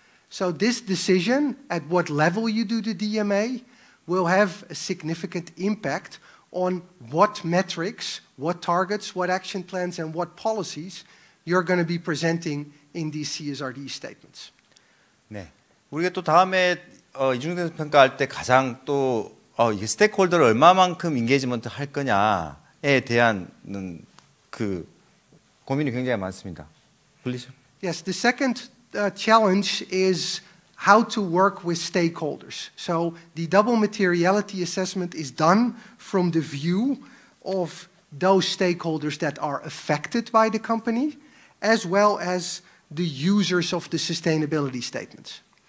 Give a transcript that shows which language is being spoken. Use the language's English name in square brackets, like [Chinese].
[English] So this decision at what level you do the DMA will have a significant impact on what metrics, what targets, what action plans, and what policies you're going to be presenting in these CSRD statements. [Korean] 네, 우리가 또 다음에 이중적 평가할 때 가장 또 이게 스테이크홀더를 얼마만큼 인게이지먼트 할 거냐에 대한 그 고민이 굉장히 많습니다. [English] Please. Yes, the second challenge is how to work with stakeholders. So the double materiality assessment is done from the view of those stakeholders that are affected by the company, as well as the users of the sustainability statements.